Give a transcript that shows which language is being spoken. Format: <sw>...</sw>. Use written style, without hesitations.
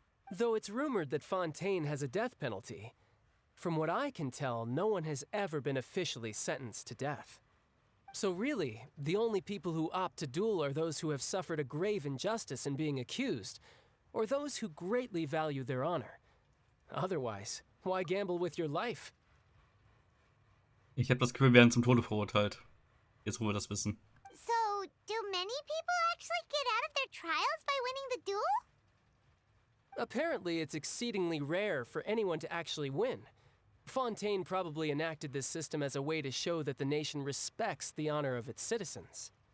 <en>Though it's rumored that Fontaine has a death penalty, from what I can tell, no one has ever been officially sentenced to death. So really, the only people who opt to duel are those who have suffered a grave injustice in being accused, or those who greatly value their honor. Otherwise, why gamble with your life?</en> <de>Ich habe das Gefühl, wir werden zum Tode verurteilt. Jetzt, wo wir das wissen.</de> <en>So, do many people actually get out of their trials by winning the duel? Apparently, it's exceedingly rare for anyone to actually win. Fontaine probably enacted this system as a way to show that the nation respects the honor of its citizens.</en>